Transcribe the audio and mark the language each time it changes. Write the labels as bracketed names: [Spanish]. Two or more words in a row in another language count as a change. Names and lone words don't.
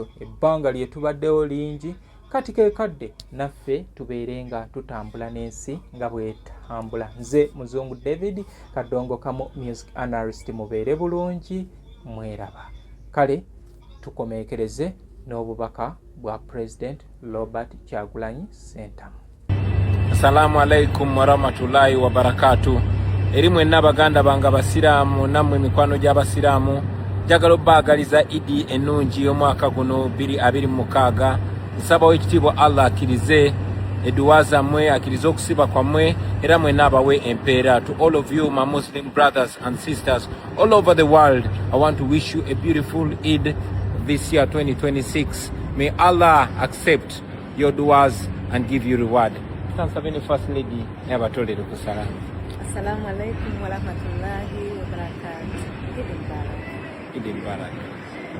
[Ganda] Ebbanga lye tubaddewo lingi, kati keekadde naffe tubeere nga tutambula n'ensi nga bwetambula. Nze Muzungu David Kadongo Kamu, [English] music analyst. [Ganda] Mubeere bulungi, mweraba. Kale tukomeekereze n'obubaka bwa President Robert Kyagulanyi Ssentamu. [Arabic] السلام عليكم ورحمة الله وبركاته. [Ganda] Eri mwenna baganda bange basiraamu nammwe mikwano gy'abasiraamu, njagala obbaagaliza Idi ennungi omwaka guno 2026. Nsaba ekitiibwa Allah akkirize eduwa zammwe, akkirize okusiba kwammwe era mwenna abawe empeera. [English] To all of you my Muslim brothers and sisters all over the world, I want to wish you a beautiful Eid this year 2026. May Allah accept your duas and give you reward. [Ganda] Tansabeni [English] First Lady [Ganda] yabatolere ku salamu. [Arabic] السلام عليكم ورحمة الله وبركاته. عيد مبارك. عيد مبارك.